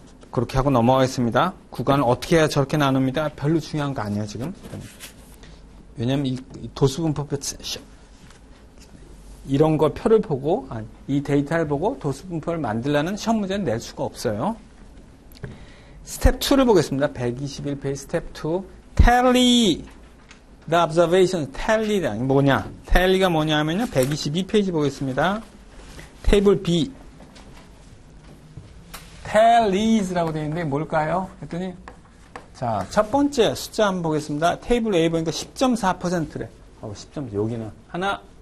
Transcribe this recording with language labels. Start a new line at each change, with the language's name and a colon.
Korean: 그렇게 하고 넘어가겠습니다. 구간을 어떻게 해야 저렇게 나눕니다. 별로 중요한 거 아니에요, 지금. 왜냐면 이 도수분법 이런 거 표를 보고, 이 데이터를 보고 도수분법을 만들려는 시험 문제는 낼 수가 없어요. 스텝 2를 보겠습니다. 121페이지 스텝 2.
English: Tally the observations.
Korean: Tally가 뭐냐? Tally가 뭐냐 하면요. 122페이지 보겠습니다. 테이블 B. Tallies라고 되어 있는데 뭘까요? 했더니 자, 첫 번째 숫자 한번 보겠습니다. 테이블 A 보니까 10.4%래. 10.4. 여기는 하나.